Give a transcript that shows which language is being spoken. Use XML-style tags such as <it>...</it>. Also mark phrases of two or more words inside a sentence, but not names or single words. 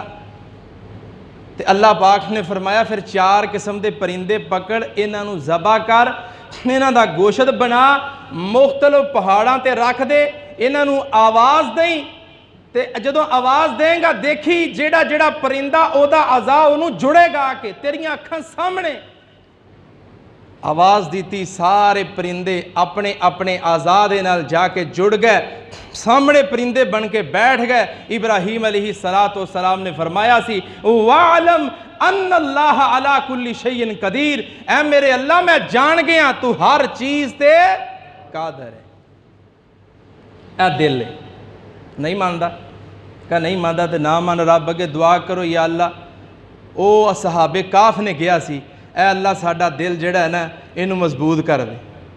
<pa>تے اللہ پاک نے فرمایا پھر 4 قسم کے پرندے پکڑ، انہاں نوں ذبح کر، انہاں دا گوشت بنا، مختلف پہاڑاں تے رکھ دے، انہاں نوں آواز دیں تے جدوں آواز دیں گا دیکھی جہڑا جہڑا پرندہ اودا اجزا انہوں نے جڑے گا آ کے تیریاں اکھاں سامنے. آواز دی، سارے پرندے اپنے اپنے اجزا دے نال جا کے جڑ گئے، سامنے پرندے بن کے بیٹھ گئے. ابراہیم</pa> <ar>عليه الصلاة والسلام</ar> <pa>نے فرمایا سی</pa> <ar>أعلم أن الله على كل شيء قدير,</ar> <pa>اے میرے اللہ میں جان گیا تو ہر چیز تے قادر ہے. اے دل ہے، نہیں مندا، کیا نہیں مندا تو نا من، رب اگے دعا کرو یا اللہ. وہ اصحاب کہف نے کہا سی اے اللہ ساڈا دل جہڑا ہے نا اینوں مضبوط کر دے.</pa>